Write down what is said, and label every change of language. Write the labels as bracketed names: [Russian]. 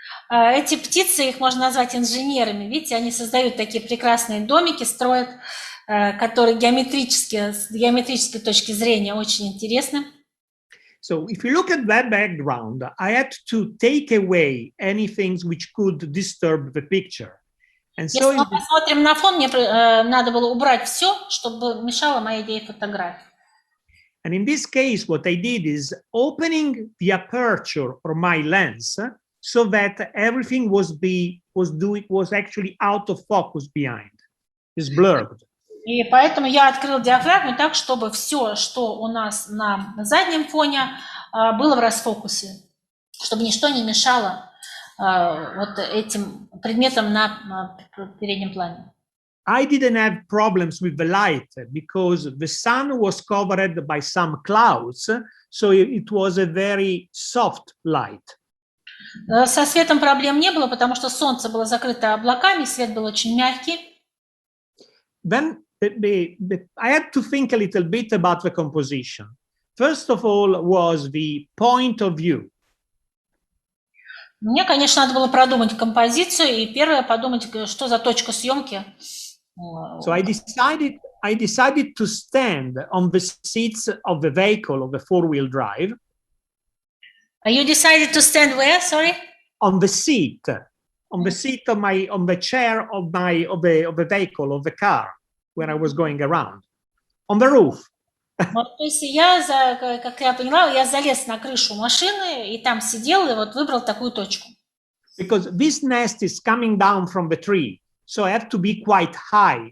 [Russian] Эти птицы, их можно назвать инженерами. Видите, они создают такие прекрасные домики, строят, которые с геометрической точки зрения очень интересны. [English] So if you look at that background, I had to take away anything which could disturb the picture. And so [Russian] если мы посмотрим на фон, мне надо было убрать все, чтобы мешало моей идее фотографии. [English] And in this case, what I did is opening the aperture of my lens so that everything was actually out of focus behind. It's blurred. [Russian] И поэтому я открыл диафрагму так, чтобы все, что у нас на заднем фоне, было в расфокусе, чтобы ничто не мешало вот этим предметам на переднем плане. [English] I didn't have problems with the light because the sun was covered by some clouds, so it was a very soft light. [Russian] Со светом проблем не было, потому что солнце было закрыто облаками, свет был очень мягкий. [English] Then I had to think a little bit about the composition. First of all was the point of view. [Russian] Мне, конечно, надо было продумать композицию, и первое подумать, что за точка съемки. [English] So I decided to stand on the seats of the vehicle of the four-wheel drive. You decided to stand where? Sorry. On the seat of the chair of the vehicle of the car when I was going around, on the roof. [Russian] Вот, то есть как я поняла, я залез на крышу машины и там сидел и вот выбрал такую точку. [English] Because this nest is coming down from the tree, so I have to be quite high.